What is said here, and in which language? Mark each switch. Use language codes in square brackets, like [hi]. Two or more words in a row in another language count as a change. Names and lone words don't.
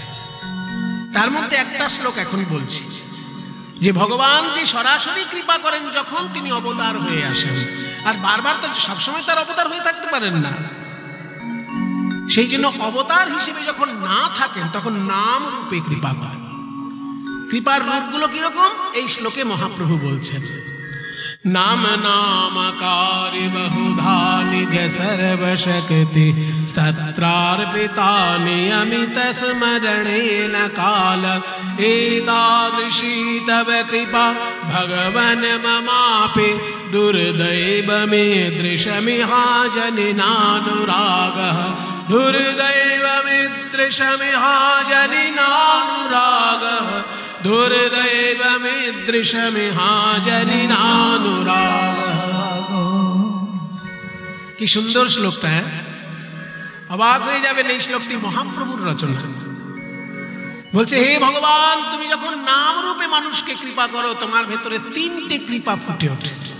[bn] তার মধ্যে একটা শ্লোক এখন বলছি, যে ভগবান যে সরাসরি কৃপা করেন যখন তিনি অবতার হয়ে আসেন, আর বারবার তো সবসময় তার অবতার হয়ে থাকতে পারেন না, সেই জন্য অবতার হিসেবে যখন না থাকেন তখন নাম রূপে কৃপা করেন। কৃপার রূপগুলো কিরকম এই শ্লোকে মহাপ্রভু বলছেন। [sa] नाम नामकारि बहुधा निज सर्वशक्ति स्तत्रार्पिता नियमित स्मरणेन काल एतादृशी तव कृपा भगवन् ममापि दुर्दैवमीदृशमिहाजनिनानुरागः दुर्दैवमिदृशमिहाजनिनानुरागः [bn] কি সুন্দর শ্লোকটা, অবাক হয়ে যাবেন। এই শ্লোকটি মহাপ্রভুর রচনা। বলছে, হে ভগবান, তুমি যখন নাম রূপে মানুষকে কৃপা করো, তোমার ভেতরে 3টে কৃপা ফুটে ওঠে।